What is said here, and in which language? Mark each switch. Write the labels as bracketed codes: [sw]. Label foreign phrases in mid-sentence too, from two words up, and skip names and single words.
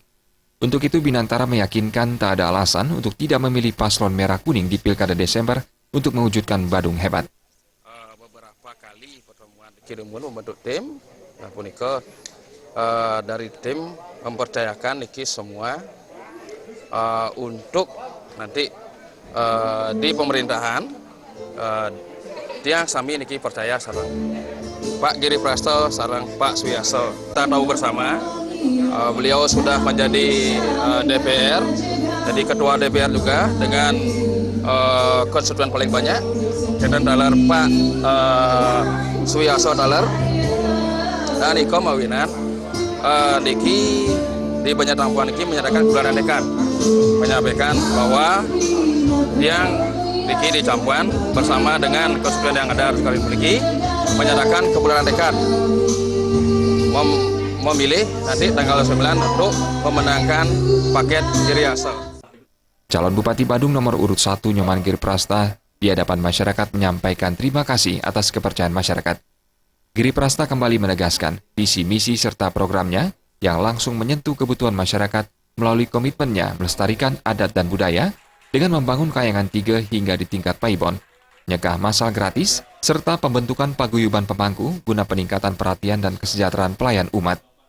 [id] Untuk itu Binantara meyakinkan tak ada alasan untuk tidak memilih paslon merah-kuning di Pilkada Desember untuk mewujudkan Badung hebat. Beberapa kali pertemuan Kirimun membentuk tim, nah punika dari tim mempercayakan niki semua untuk nanti di pemerintahan [ban] tiang sami niki [id] percaya sareng Pak Giri Prasta sareng Pak Suyasa. Kita tahu bersama beliau sudah menjadi DPR, jadi ketua DPR juga dengan konstituen paling banyak. Dan dalar Pak Suyasa dalar dan Iko Mawinan niki di Banjar Campuan niki menyatakan kebulatan tekad, menyampaikan bahwa yang niki di Campuan bersama dengan konstituen yang ada sekali memiliki menyatakan kebulatan tekad memilih nanti tanggal 9 untuk memenangkan paket Giriasa. Calon Bupati Badung nomor urut 1 Inyoman Giri Prasta di hadapan masyarakat menyampaikan terima kasih atas kepercayaan masyarakat. Giri Prasta kembali menegaskan visi misi serta programnya yang langsung menyentuh kebutuhan masyarakat melalui komitmennya melestarikan adat dan budaya dengan membangun kayangan 3 hingga di tingkat Paibon, nyegah masal gratis, serta pembentukan paguyuban pemangku guna peningkatan perhatian dan kesejahteraan pelayan umat.